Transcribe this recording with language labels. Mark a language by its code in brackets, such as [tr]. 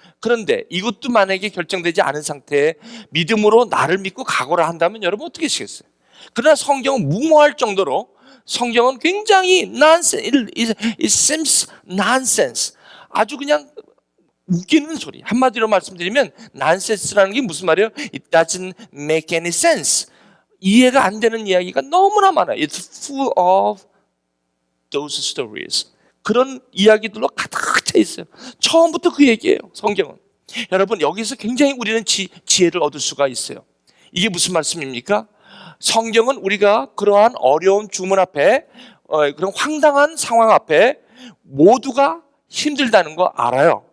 [ko] 그런데 이것도 만약에 결정되지 않은 상태에 믿음으로 나를 믿고 각오를 한다면 여러분 어떻게 하시겠어요? 그러나 성경은 무모할 정도로, 성경은 굉장히 [en] it seems nonsense, [ko] 아주 그냥 웃기는 소리. 한마디로 말씀드리면 nonsense라는 게 무슨 말이에요? [en] It doesn't make any sense. [ko] 이해가 안 되는 이야기가 너무나 많아요. [en] It's full of those stories. [ko] 그런 이야기들로 가득 차 있어요. 처음부터 그 얘기예요, 성경은. 여러분, 여기서 굉장히 우리는 지혜를 얻을 수가 있어요. 이게 무슨 말씀입니까? 성경은 우리가 그러한 어려운 주문 앞에, 그런 황당한 상황 앞에 모두가 힘들다는 거 알아요.